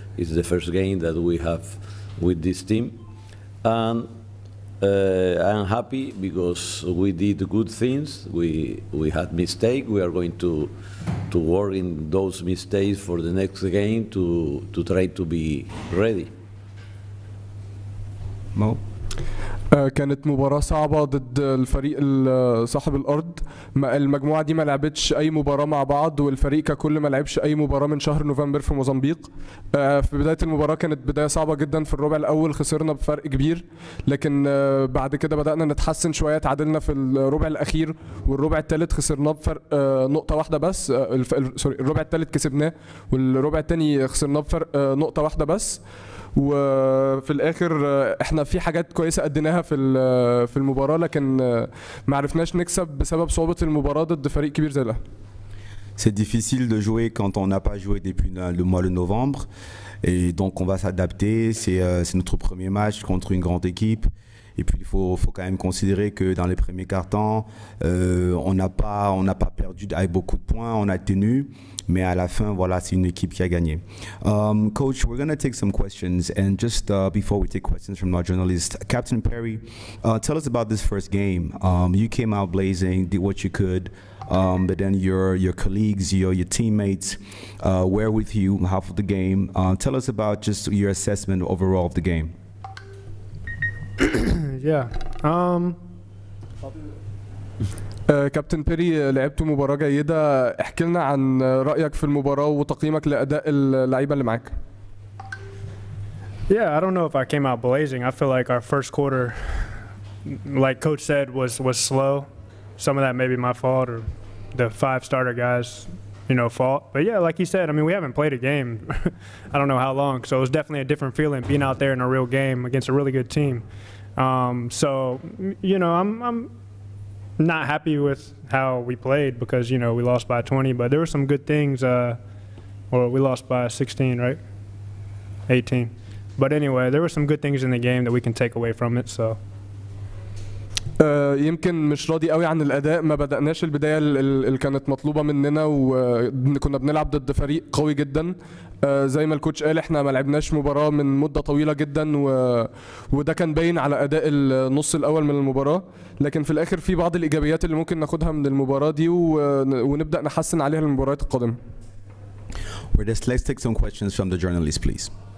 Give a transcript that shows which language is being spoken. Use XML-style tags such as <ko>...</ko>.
<en>It's the first game that we have with this team. And I'm happy because we did good things. We had mistakes. We are going to work in those mistakes for the next game to try to be ready. Mo?</en> <ar>كانت مباراة صعبة ضد الفريق صاحب الأرض. المجموعة دي ما لعبتش أي مباراة مع بعض، والفريق ككل ما لعبش أي مباراة من شهر نوفمبر في موزمبيق. في بداية المباراة كانت بداية صعبة جدا. في الربع الأول خسرنا بفرق كبير، لكن بعد كده بدأنا نتحسن شوية. تعادلنا في الربع الأخير، والربع الثالث خسرناه بفرق نقطة واحدة بس. سوري، الربع الثالث كسبناه، والربع الثاني خسرناه بفرق نقطة واحدة بس. وفي الاخر احنا في حاجات كويسه اديناها في المباراه، لكن ما عرفناش نكسب بسبب صعوبه المباراه ضد فريق كبير زي الاهلي.</ar> <fr>C'est difficile de jouer quand on n'a pas joué depuis le mois de novembre, et donc on va s'adapter. C'est notre premier match contre une grande équipe. Et puis il faut quand même considérer que dans les premiers quarts-temps, on n'a pas perdu avec beaucoup de points, on a tenu, mais à la fin, voilà, c'est une équipe qui a gagné.</fr> <en>Coach, we're going to take some questions, and just before we take questions from our journalists, Captain Perry, tell us about this first game. You came out blazing, did what you could, but then your colleagues, your teammates were with you half of the game. Tell us about just your assessment overall of the game. Yeah.</en> <ar>كابتن بيري، لعبتوا مباراة جيدة. احكي لنا عن رأيك في المباراة وتقييمك لأداء اللعيبة اللي معاك.</ar> <en>Yeah, I don't know if I came out blazing. I feel like our first quarter, like Coach said, was slow. Some of that may be my fault or the 5 starter guys, fault. But yeah, like you said, I mean, we haven't played a game. I don't know how long. So it was definitely a different feeling being out there in a real game against a really good team. So, I'm not happy with how we played because, we lost by 20, but there were some good things, Or we lost by 16, right? 18. But anyway, there were some good things in the game that we can take away from it. So.</en> <ar>يمكن مش راضي قوي عن الاداء، ما بدأناش البدايه اللي كانت مطلوبه مننا، وكنا بنلعب ضد فريق قوي جدا. زي ما الكوتش قال احنا ما لعبناش مباراه من مده طويله جدا، وده كان باين على اداء النص الاول من المباراه. لكن في الاخر في بعض الايجابيات اللي ممكن ناخدها من المباراه دي ونبدأ نحسن عليها المباريات القادمه.</ar> <en>Let's take some questions from the journalists, please.</en>